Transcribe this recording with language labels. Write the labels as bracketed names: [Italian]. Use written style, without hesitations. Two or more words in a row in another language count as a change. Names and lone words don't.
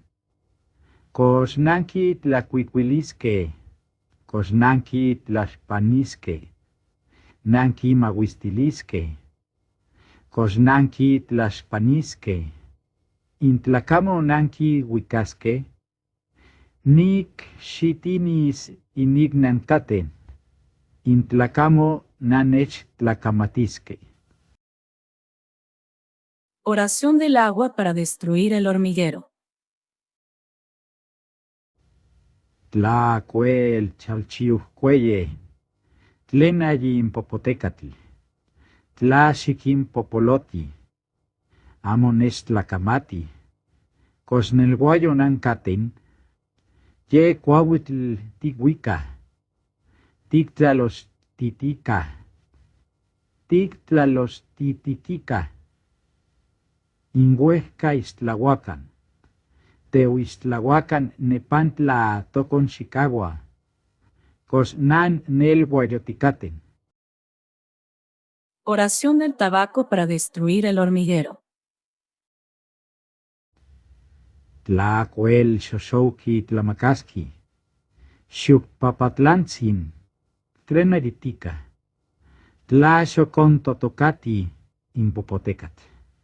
[Nahuatl languages] Cos nanki tlacuicuilisque, cos nanki tlaxpanisque, nanki mahuistilisque, cos nanki tlaxpanisque, intlacamo nanki huicasque, nic xitinis inignancaten, intlacamo nanech tlacamatisque. [Spanish] Oración del agua para destruir el hormiguero. [Nahuatl languages] Tlacuel chalchiuhcueye, tlenayim popotecatl, tlaxiquim popoloti, amones tlacamati, cosnelguayo nancaten, ye cuahuitl tiguica, tictlalos titica, tictlalos tititica, inhuesca istlahuacan, teuistlahuacan nepantla tocon Chicago, cos nan nel guayoticaten. [Spanish] Oración del tabaco para destruir el hormiguero. [Nahuatl languages] Tlacuel xoxouqui tlamacasqui, xucpapatlantzin, tlenaritica, tlaxocontotocati impopotecat.